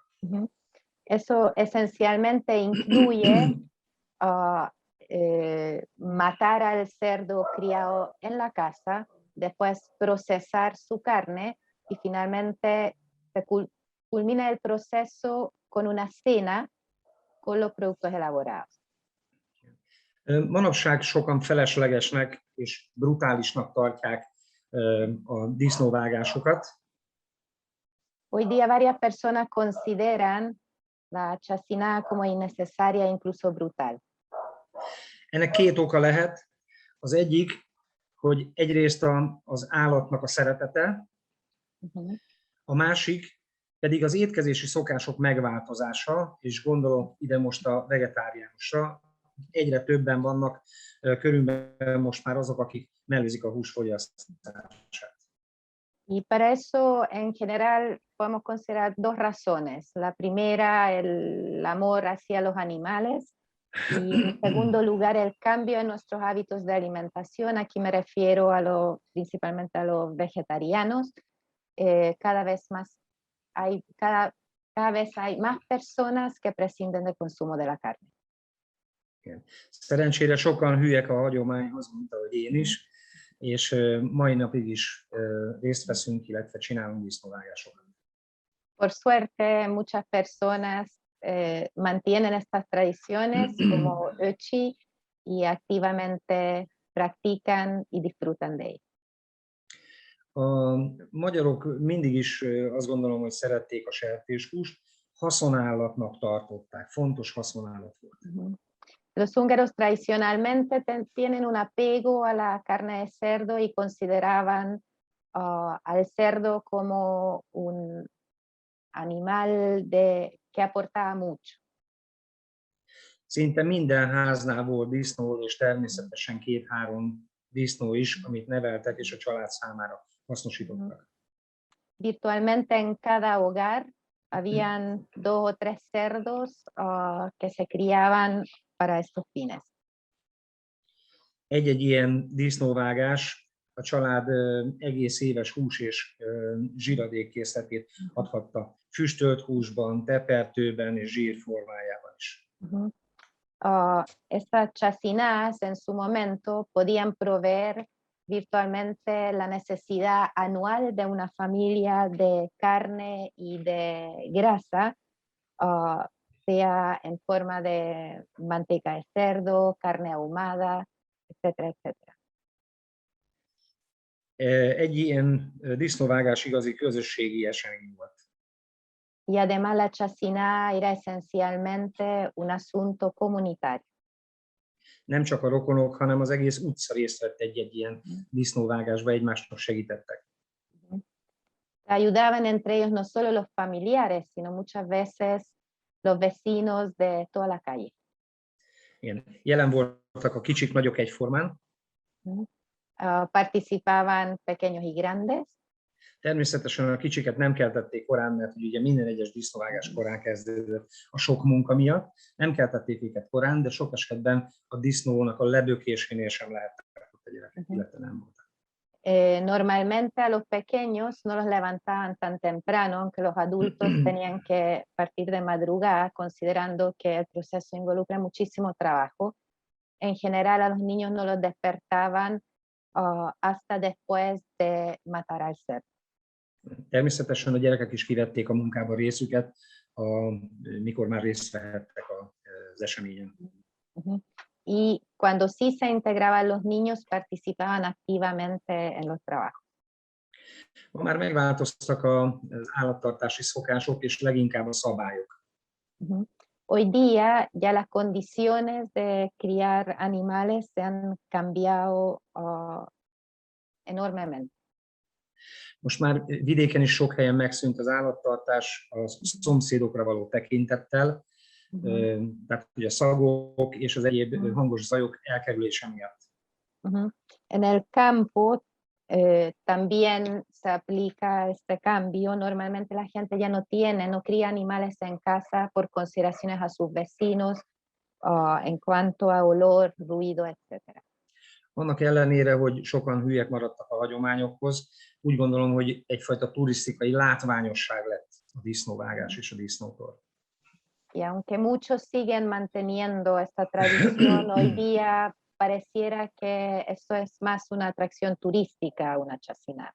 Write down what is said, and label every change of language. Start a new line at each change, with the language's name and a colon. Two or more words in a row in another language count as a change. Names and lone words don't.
Spanish: Eso esencialmente incluye matar al cerdo criado en la casa, después procesar su carne y finalmente se culmina el proceso con una cena con los productos elaborados.
Hungarian: Manapság sokan feleslegesnek és brutálisnak tartják a disznóvágásokat.
Spanish: Hoy día varias personas consideran la chacinada como innecesaria e incluso brutal.
Hungarian: Ennek két oka lehet. Az egyik, hogy egyrészt az állatnak a szeretete, a másik pedig az étkezési szokások megváltozása, és gondolom ide most a vegetáriánusra. Egyre többen vannak körülbelül most már azok, akik mellőzik a húsfogyasztását.
Spanish: Y para eso, en general, podemos considerar dos razones. La primera, el amor hacia los animales. Y en segundo lugar, el cambio en nuestros hábitos de alimentación. Aquí me refiero principalmente a los vegetarianos. Cada vez hay más personas que prescinden del consumo de la carne.
Hungarian: Szerencsére sokan hülyek a hagyományhoz, mint ahogy én is, és mai napig is részt veszünk, illetve csinálunk disznóvágásokat.
Spanish: Por suerte, muchas personas mantienen estas tradiciones como Ötzi y activamente practican y disfrutan de ellas.
Hungarian: A magyarok mindig is azt gondolom, hogy szerették a sertéshúst, haszonállatnak tartották, fontos haszonállat volt.
Spanish: Los húngaros tradicionalmente tienen un apego a la carne de cerdo y consideraban al cerdo como un animal que aportaba mucho.
Hungarian: Szinte minden háznál volt disznó, és természetesen 2-3 disznó is, amit neveltek, és a család számára hasznosítottak.
Spanish: Virtualmente en cada hogar habían 2 o 3 cerdos que se criaban para estos fines.
Hungarian: Egy-egy ilyen disznóvágás a család egész éves hús és zsiradékkészletét adhatta füstölt húsban, tepertőben és zsír formájában is.
Spanish: Estas chacinas en su momento podían proveer virtualmente la necesidad anual de una familia de carne y de grasa, sea en forma de manteca de cerdo, carne ahumada, etcétera, etcétera.
Hungarian: Egy ilyen disznóvágás igazi közösségi esemény volt.
Spanish: Y además la chacina era esencialmente un asunto comunitario.
Hungarian: Nem csak a rokonok, hanem az egész utca részt vett egy-egy ilyen disznóvágásba, egymásnak segítettek.
Spanish: Ayudaban entre ellos no solo los familiares, sino muchas veces los vecinos de toda la calle.
Hungarian: Igen. Jelen voltak a kicsik, nagyok egyformán.
Spanish: Participaban pequeños y grandes.
Hungarian: Természetesen a kicsiket nem keltették korán, mert ugye minden egyes disznóvágás korán kezdődött a sok munka miatt. Nem keltették őket korán, de sok esetben a disznónak a lebökésénél sem lehettek ott a gyerekek, illetve nem voltak.
Spanish: Normalmente a los pequeños no los levantaban tan temprano, aunque los adultos tenían que partir de madrugada, considerando que el proceso involucra muchísimo trabajo. En general a los niños no los despertaban hasta después de matar al cerdo.
Hungarian: Természetesen a gyerekek is kivették a munkába részüket, mikor már részt vehettek az eseményen.
Spanish: Y cuando sí se integraban los niños, participaban activamente en los trabajos.
Hungarian: Ma már megváltoztak az állattartási szokások, és leginkább a szabályok.
Spanish: Hoy día ya las condiciones de criar animales se han cambiado enormemente.
Hungarian: Most már vidéken is sok helyen megszűnt az állattartás a szomszédokra való tekintettel, tehát ugye a szagok és az egyéb hangos zajok elkerülése miatt.
Spanish: En el campo también se aplica este cambio. Normalmente la gente ya no cría animales en casa por consideraciones a sus vecinos en cuanto a olor, ruido, etc.
Hungarian: Annak ellenére, hogy sokan hülyek maradtak a hagyományokhoz, úgy gondolom, hogy egyfajta turisztikai látványosság lett a disznóvágás és a disznótor.
Spanish: Y aunque muchos siguen manteniendo esta tradición, hoy día pareciera que esto es más una atracción turística, una chacinada.